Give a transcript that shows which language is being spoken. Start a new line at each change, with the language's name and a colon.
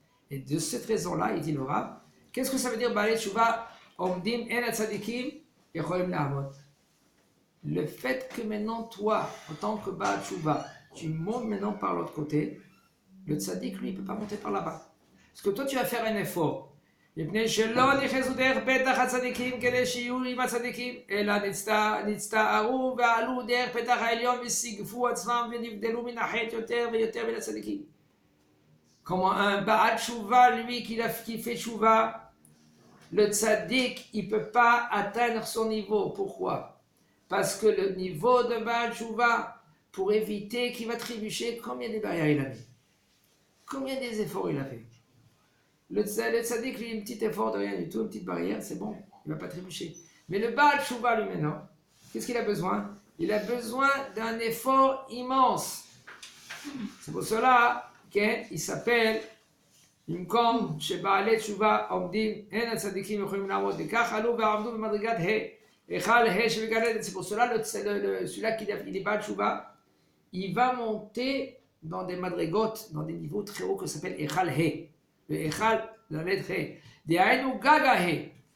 French: Et de cette raison-là, il dit le Rav, qu'est-ce que ça veut dire Baalei Tshuva?
Hebrew: Omdim en tzadikim yecholim la'amod.
French: Le fait que maintenant toi, en tant que Baal Tshuva, tu montes maintenant par l'autre côté, le tzaddik lui, il ne peut pas monter par là-bas. Parce que toi, tu vas faire un effort.
Hebrew: מפני שלא נכנסו דרך פתח הצדיקים כדי שיהיו עם הצדיקים, אלא נצטערו ועלו דרך פתח העליון וסיגפו עצמם ונבדלו מן החטא יותר ויותר מן הצדיקים.
French: Comment un Baal Tshuva, lui qui fait Tshuva, le tzaddik, il ne peut pas atteindre son niveau. Pourquoi? Parce que le niveau de Baal Tshuva, pour éviter qu'il va trébucher, combien de barrières il a mis? Combien des efforts il a fait? Le tzaddik, lui, un petit effort de rien du tout, une petite barrière, c'est bon, il ne va pas trébucher. Mais le Baal Tshuva, lui, maintenant, qu'est-ce qu'il a besoin? Il a besoin d'un effort immense. C'est pour cela qu'il s'appelle
Hebrew: במקום שבעלי תשובה עומדים, הן הצדיקים יכולים לעמוד, וכך עלו ועמדו במדרגת היכל שבגן עדן.
French: C'est pour cela, celui-là qui est Baal Tshuva, il va monter dans des madrigotes, dans des niveaux très hauts que s'appelle Echal He. Le Echal, la lettre He. Dehainu Gaga He.